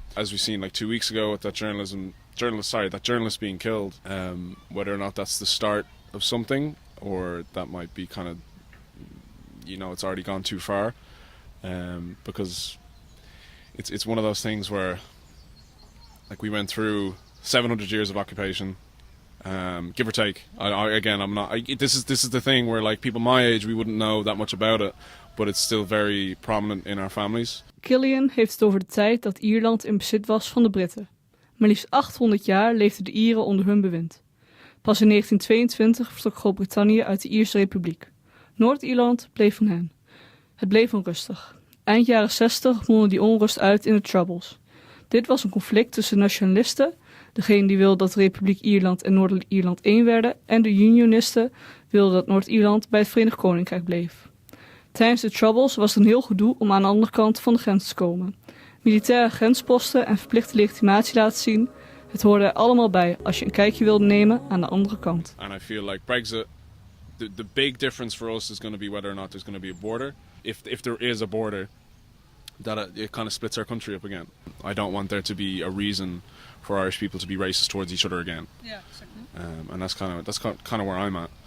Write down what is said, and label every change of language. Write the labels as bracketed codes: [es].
[en] As we've seen 2 weeks ago with that journalist being killed, whether or not that's the start of something, or that might be kind of, it's already gone too far, because it's one of those things where we went through 700 years of occupation, give or take. I'm not. This is the thing where people my age, we wouldn't know that much about it, but it's still very prominent in our families. [nl] Killian heeft het over de tijd dat Ierland in bezit was van de Britten. Maar liefst 800 jaar leefden de Ieren onder hun bewind. Pas in 1922 vertrok Groot-Brittannië uit de Ierse Republiek. Noord-Ierland bleef van hen. Het bleef onrustig. Eind jaren 60 mondde die onrust uit in de Troubles. Dit was een conflict tussen nationalisten Degene die wil dat de Republiek Ierland en Noordelijk Ierland één werden. En de Unionisten wilden dat Noord-Ierland bij het Verenigd Koninkrijk bleef. Tijdens de Troubles was er een heel gedoe om aan de andere kant van de grens te komen. Militaire grensposten en verplichte legitimatie laten zien. Het hoorde er allemaal bij als je een kijkje wilde nemen aan de andere kant. [en] And I feel like Brexit, the big difference for us is going to be whether or not there's going to be a border. If there is a border, that it kind of splits our country up again. I don't want there to be a reason for Irish people to be racist towards each other again. Yeah, exactly. And that's kind of where I'm at.